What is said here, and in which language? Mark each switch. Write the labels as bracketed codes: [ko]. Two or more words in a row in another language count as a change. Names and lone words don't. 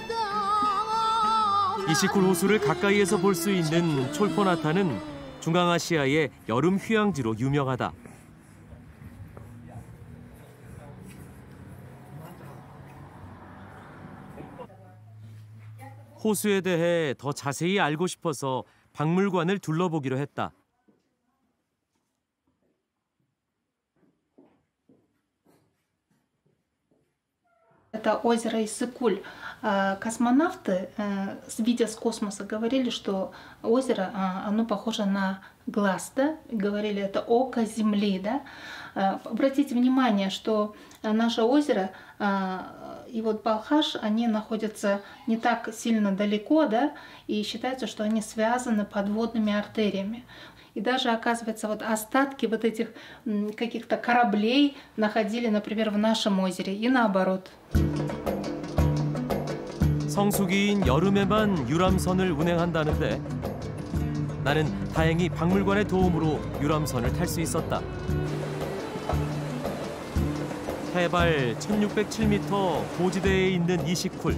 [ko] 이시쿨 호수를 가까이에서 볼 수 있는 촐포나타는 중앙아시아의 여름 휴양지로 유명하다. 호수에 대해 더 자세히 알고 싶어서 박물관을 둘러보기로 했다. [ru] Это озеро Иссык-Куль. Космонавты, видя с космоса, говорили, что озеро, оно похоже на глаз, да? Говорили, это око Земли, да? Обратите внимание, что наше озеро и вот Балхаш, они находятся не так сильно далеко, да? И считается, что они связаны подводными артериями. И даже, оказывается, вот остатки вот этих каких-то кораблей находили, например, в нашем озере, и наоборот. [ko] 성수기인 여름에만 유람선을 운행한다는데 나는 다행히 박물관의 도움으로 유람선을 탈 수 있었다. 해발 1607m 고지대에 있는 이시쿨.